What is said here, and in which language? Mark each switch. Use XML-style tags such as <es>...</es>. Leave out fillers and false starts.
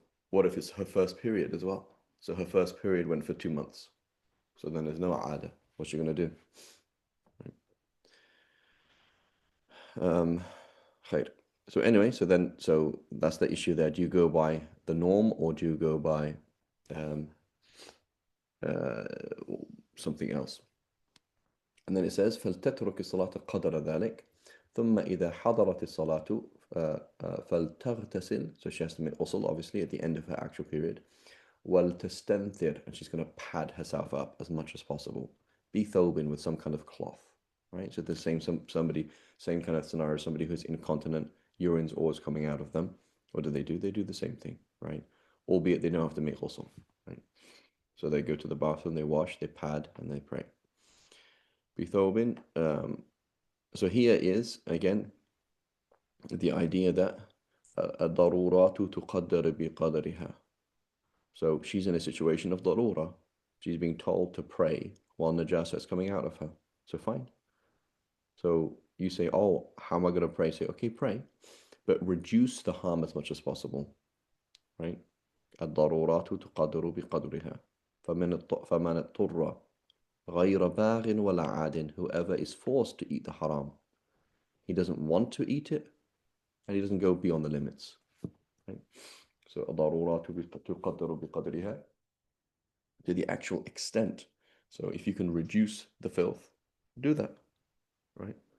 <en>What if it's her first period as well? So her first period went for 2 months. So then there's no ada. What's she gonna do? Um, Khair. So anyway, so that's the issue there. Do you go by the norm or do you go by um, uh, something else? And then it says</en> <ar>فلتترك الصلاة قدر ذلك ثم إذا حضرت الصلاة فلتغتسل.</ar> <en>So she has to make ghusl obviously at the end of her actual period. وَلْتَسْتَنْثِرْ, and she's going to pad herself up as much as possible. بِثَوْبٍ, with some kind of cloth, right? So the same kind of scenario, somebody who's incontinent, urine's always coming out of them. What do? They do the same thing, right? Albeit they don't have to make ghusl, right? So they go to the bathroom, they wash, they pad, and they pray.</en> <ar>بِثَوْبٍ.</ar> <en>So here is, again, the idea that</en> <ar>الضرورات تقدر بقدرها.</ar> <en>So she's in a situation of darura. She's being told to pray while najasa is coming out of her. So fine. So you say, oh, how am I going to pray? Say, okay, pray, but reduce the harm as much as possible, right?</en> <ar>الضرورات تقدر بقدرها فمن اضطر غير باغ ولا عاد.</ar> <en>Whoever is forced to eat the haram, he doesn't want to eat it, and he doesn't go beyond the limits, right? So</en> <ar>الضرورات تقدر بقدرها,</ar> <en>to the actual extent. So if you can reduce the filth, do that, right?</en>